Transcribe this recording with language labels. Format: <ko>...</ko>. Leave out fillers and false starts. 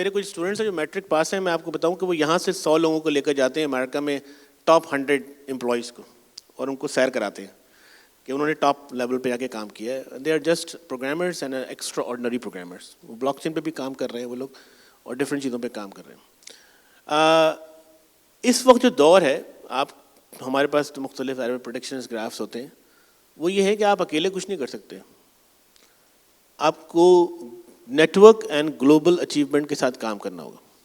<ur>میرے کچھ اسٹوڈنٹس ہیں جو میٹرک پاس ہیں, میں آپ کو بتاؤں کہ وہ یہاں سے 100 لوگوں کو لے کر جاتے ہیں امریکہ میں ٹاپ 100 امپلائیز کو, اور ان کو سیر کراتے ہیں کہ انہوں نے ٹاپ لیول پہ جا کے کام کیا ہے.</ur> <en>They are just programmers and extraordinary programmers.</en> <ur>وہ بلاک چین پہ بھی کام کر رہے ہیں وہ لوگ, اور ڈفرینٹ چیزوں پہ کام کر رہے ہیں. اس وقت جو دور ہے, آپ ہمارے پاس مختلف ایرر پروڈکشنز گرافس ہوتے ہیں, وہ یہ ہے کہ آپ اکیلے کچھ نہیں کر سکتے. آپ کو net work and global achievement کے ساتھ کام کرنا ہوگا.</ur>